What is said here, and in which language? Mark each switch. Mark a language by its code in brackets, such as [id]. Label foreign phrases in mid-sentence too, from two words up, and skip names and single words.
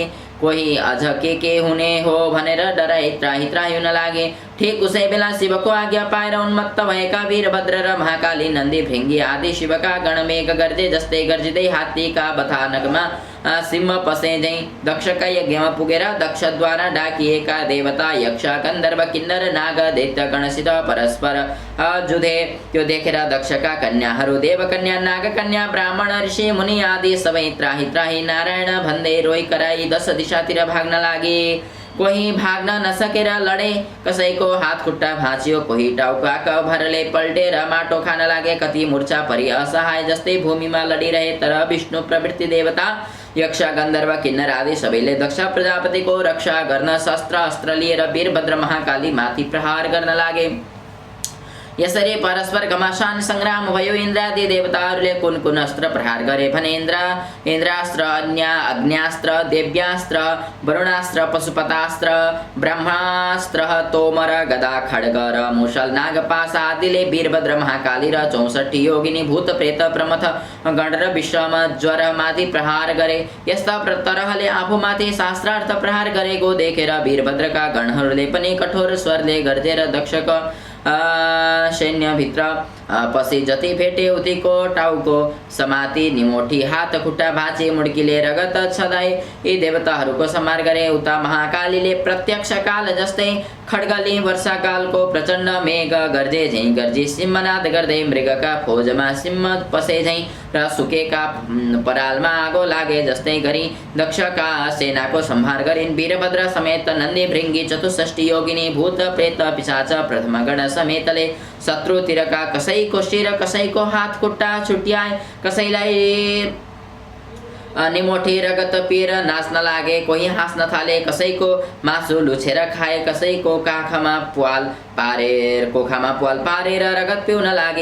[ne] कोही अझ के हुने हो भनेर डराई त्राही हुन लागे। ठिक उसै बेला शिवको आज्ञा पाएर उन्मत्त भएका वीरभद्र र महाकाली नन्दी भृङ्गी आदि शिवका गण मेघ गर्जे जस्तै गर्जिँदै हात्तीका बथानकमा सिंह पसे झैं दक्षका यज्ञमा पुगेर दक्षद्वारा डाकिएका देवता यक्ष गन्धर्व किन्नर नाग दैत्य गणसित परस्पर जुधे। त्यो देखेर दक्षका कन्याहरू देवकन्या नागकन्या ब्राह्मण ऋषि मुनि आदि सबै त्राही नारायण भन्दै रोइ कराई 10 दिशातिर भाग्न लागे। कोही भाग्न नसकेर लडे, कसैको हात खुट्टा भाँचियो, कोही टाउका भरले पल्टेर माटो खान लागे। कति मूर्छा परि असहाय जस्तै भूमिमा लडिरहे। तर विष्णु प्रवृत्ति देवता यक्ष गन्धर्व किन्नर आदि सबैले दक्ष प्रजापतिको रक्षा गर्न शस्त्र अस्त्र लिएर वीरभद्र महाकाली माथि प्रहार गर्न लागे। यसरी परस्पर घमासान संग्राम भयो। इन्द्रादि देवताहरूले कुन अस्त्र प्रहार गरे भने इन्द्रास्त्र, अग्न्यास्त्र, देव्यास्त्र, वरुणास्त्र, पशुपतास्त्र, ब्रह्मास्त्र, तोमर, गदा, खड्ग र मुसल, नागपाश आदिले वीरभद्र महाकाली र 64 योगिनी भूत प्रेत प्रमथ गण र विश्वम ज्वर माथि प्रहार गरे। यस्ता तरहले आफूमाथि शास्त्रार्थ प्रहार गरेको देखेर वीरभद्रका गणहरूले पनि कठोर स्वरले गर्जेर दक्षको सैन्यभित्र पसी जति भेटे उतिको टाउको समाती, निमोठी, हात खुट्टा भाँचे, मुड्कीले रगत छदाई यी देवताहरूको संहार गरे। उता महाकालीले प्रत्यक्ष काल जस्तै खड्गले वर्षाकालको प्रचण्ड मेघ गर्जे झैं गर्जी सिंहनाद गर्दै मृगका खोजमा सिंह पसे झैं र सुकेका परालमा आगो लागे जस्तै गरी दक्षका सेनाको संहार गरिन्। वीरभद्र समेत नन्दी भृङ्गी 64 योगिनी भूत प्रेत पिशाच प्रथम गण समेतले शत्रुतिरका कसैको शिर कसैको हात खुट्टा छुट्याए, कसैलाई निमोठी रगत पिएर नाच्न लागे। कोही हाँस्न थाले, कसैको मासु लुछेर खाए, कसैको कोखामा प्वाल पारेर रगत पिउन लागे।